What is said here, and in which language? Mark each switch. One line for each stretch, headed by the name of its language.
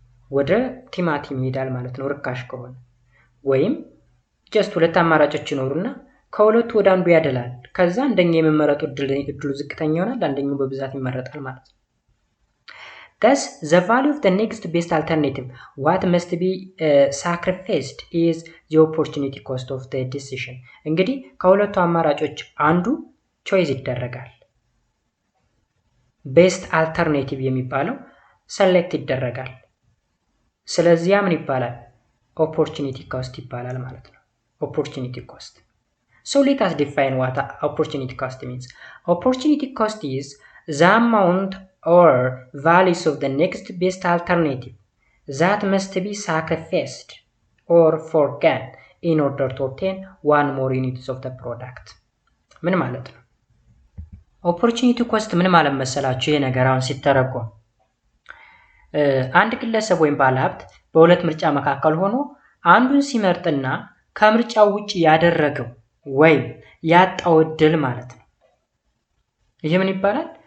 Amharic: ወደ ቲማቲም ይሄዳል ማለት ነው ርካሽ ከሆነ። ወይም ጀስት ሁለት አማራጮች ይኖሩና ከሁለቱ ወደ አንዱ ያደላል። ከዛ አንደኛው የመመረጡ እድሉ ዝቅተኛ ይሆናል፣ አንደኛው በብዛት ይመረጣል ማለት ነው።
English: Thus, the value of the next best alternative, what must be sacrificed is the opportunity cost of the decision.
Amharic: እንግዲህ ከሁለቱ አማራጮች አንዱ ቾይስ ይደረጋል። ቤስት አልተርኔቲቭ የሚባለው ሰሌክት ይደረጋል። ስለዚህ ምን ይባላል? ኦፖርቹኒቲ ኮስት ይባላል ማለት ነው። ኦፖርቹኒቲ ኮስት።
English: So let us define what opportunity cost means. Opportunity cost is the amount or values of the next best alternative that must be sacrificed or forgone in order to obtain one more units of the product.
Amharic: ምን ማለት ነው? ኦፖርቹኒቲ ኮስት ምን ማለት መሰላችሁ? ይሄ ነገር አሁን ሲተረጎም አንድ ግለሰብ ወይም ባለሀብት በሁለት ምርጫ መካከል ሆኖ አንዱን ሲመርጥና ከምርጫው ውጪ ያደረገው ወይም ያጣው እድል ማለት ነው። ይሄ ምን ይባላል?